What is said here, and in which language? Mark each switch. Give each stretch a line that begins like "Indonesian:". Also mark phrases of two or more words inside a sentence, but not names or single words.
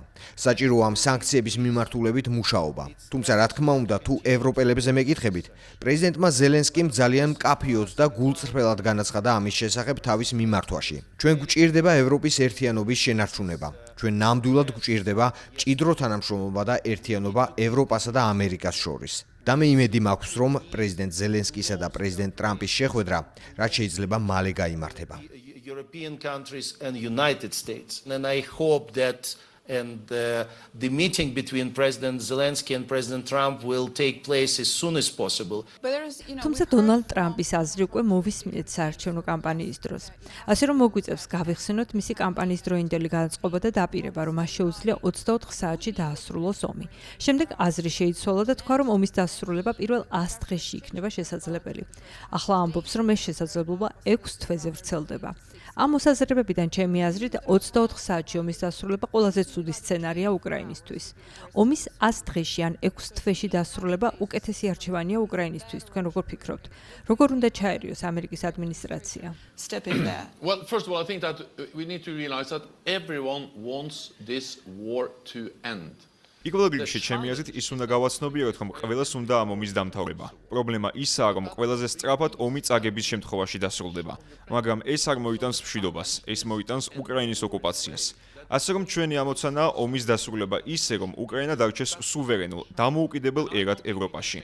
Georgian: საჭიროა ამ სანქციების მიმართულებით მუშაობა. თუმცა რა თქმა უნდა, თუ ევროპელებზე მეკითხებით, პრეზიდენტმა ზელენსკიმ ძალიან მკაფიოდ და გულწრფელად განაცხადა ამის შესახებ თავის მიმართვაში. ჩვენ გვჭირდება ევროპის ერთიანობის შენარჩუნება. ჩვენ ნამდვილად გვჭირდება მჭიდრო თანამშრომლობა და ერთიანობა ევროპასა და ამერიკას შორის. და მე იმედი მაქვს, რომ პრეზიდენტ ზელენსკისა და პრეზიდენტ ტრამპის შეხვედრა რაც შეიძლება მალე გაიმართება.
English: European countries and United States. And I hope that the meeting between President Zelensky and President Trump will take place as soon as possible.
Georgian: თუმცა დონალდ ტრამპის აზრი უკვე მოვისმინეთ საარჩევნო კამპანიის დროს. ასე რომ მოგვიწევს გავიხსენოთ მისი კამპანიის დროინდელი განწყობა და დაპირება, რომ მას შეუძლია 24 საათში დაასრულოს ომი. შემდეგ აზრი შეიცვალა და თქვა, რომ ომის დასრულება პირველ 100 დღეში იქნება შესაძლებელი. ახლა ამბობს, რომ ეს შესაძლებლობა 6 თვეზე ვრცელდება. ამ მოსაზრებებიდან ჩემი აზრით 24 საათში ომის დასრულება ყველაზე ცუდი სცენარია უკრაინისთვის. ომის 100 დღეში ან 6 თვეში დასრულება უკეთესი არჩევანია უკრაინისთვის. თქვენ როგორ ფიქრობთ? როგორ უნდა ჩაერიოს ამერიკის ადმინისტრაცია?
English: Well, first of all, I think that we need to realize that everyone wants this war to end.
Georgian: პირველ რიგში ჩემი აზრით ის უნდა გავაცნობიეროთ, რომ ყველას უნდა ამ ომის დამთავრება. პრობლემა ისაა, რომ ყველაზე სწრაფად ომი წაგების შემთხვევაში დასრულდება, მაგრამ ეს არ მოიტანს მშვიდობას, ეს მოიტანს უკრაინის ოკუპაციას. ასე რომ ჩვენი ამოცანაა ომის დასრულება ისე, რომ უკრაინა დარჩეს სუვერენულ, დამოუკიდებელ ერად ევროპაში.